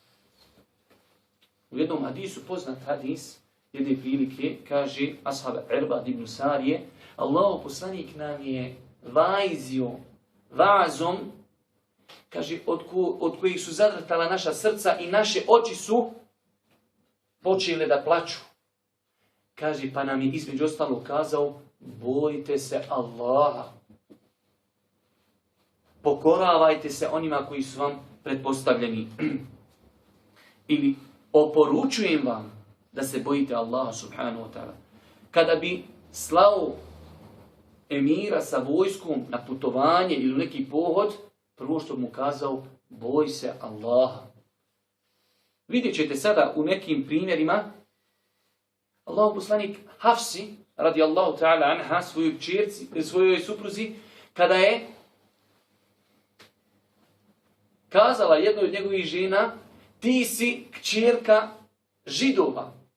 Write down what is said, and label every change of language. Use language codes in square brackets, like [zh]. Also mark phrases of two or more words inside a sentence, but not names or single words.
[bs] U jednom hadisu, poznat hadis, jedne prilike, kaže ashab Irbad ibn Sarije: Allahov poslanik nam je vajzio vazom, kaže, od kojih su zadrtala naša srca i naše oči su počele da plaču. Kaže, pa nam je između ostalog kazao: bojte se Allaha. Pokoravajte se onima koji su vam pretpostavljeni. Ili oporučujem vam da se bojite Allaha subhanahu wa ta'ala. kada bi slao emira sa vojskom na putovanje ili neki pohod, prvo što mu kazao, boj se Allaha. Vidjet ćete sada u nekim primjerima, Allahov poslanik Hafsi, [ar] رضي الله تعالى عنها, [bs] svojoj supruzi, kada je kazala jednoj od njegovih žena, ti si kćerka Židova.